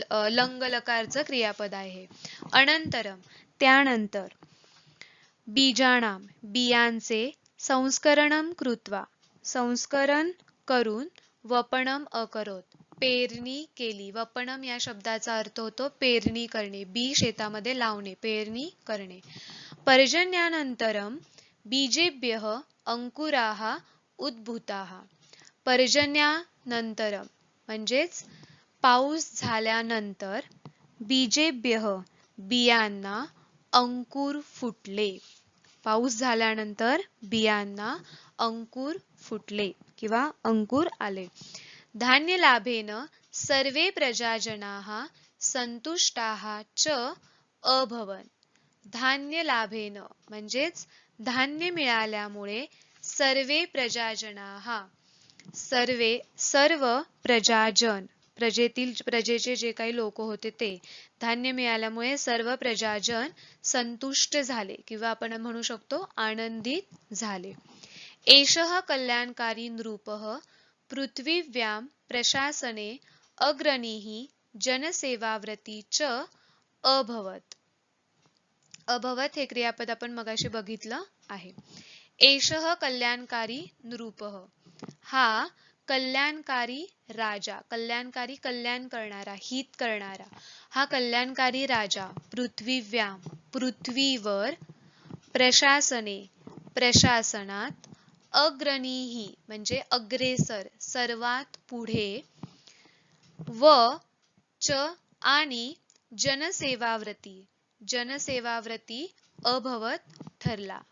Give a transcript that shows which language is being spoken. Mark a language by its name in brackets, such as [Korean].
[Marathi] Lung लकारचं क्रियापद आहे. अनंतरम त्यानंतर बीजाणाम बियांचे [Sanskrit] संस्करणम कृत्वा [Marathi] संस्करण करून [Sanskrit] वपनम अकरोत [Marathi] पेरणी केली. वपनम या शब्दाचा अर्थ होतो पेरणी करणे. बी शेतामध्ये लावणे, पेरणी करणे. [Sanskrit] पर्जन्यानंतरम बीजेभ्यः अंकुराः उद्भूताः. [Marathi] पर्जन्यानंतरम म्हणजेच पाऊस झाल्यानंतर बीजेभ्यः बियांना अंकुर फुटले. पाऊस झाल्यानंतर बियांना अंकुर फुटले किंवा अंकुर आले. [Sanskrit] धान्य लाभेन सर्वे प्रजाजनाः संतुष्टाः च अभवन्. धान्य लाभेन [Marathi] म्हणजेच धान्य मिळाल्यामुळे [Sanskrit] सर्वे प्रजाजनाः [Marathi] सर्व प्रजाजन प्रजेचे जे काही लोक होते ते धान्य मिळाल्यामुळे सर्व प्रजाजन संतुष्ट झाले किंवा आपण म्हणू शकतो आनंदित झाले. [Sanskrit] एषः कल्याणकारी नृपः पृथ्वीव्यां प्रशासने अग्रणीः जनसेवाव्रती च अभवत्. [Marathi] अभवत हे क्रियापद आपण मगाशी बघितलं आहे. [Sanskrit] एषः कल्याणकारी नृपः [Marathi] हा कल्याणकारी राजा, कल्याणकारी कल्याण करणारा, हित करणारा हा कल्याणकारी राजा पृथ्वीव्यां पृथ्वीवर प्रशासने प्रशासनात अग्रणीही म्हणजे अग्रेसर सर्वात पुढे व च आणि जनसेवाव्रती अभवत ठरला.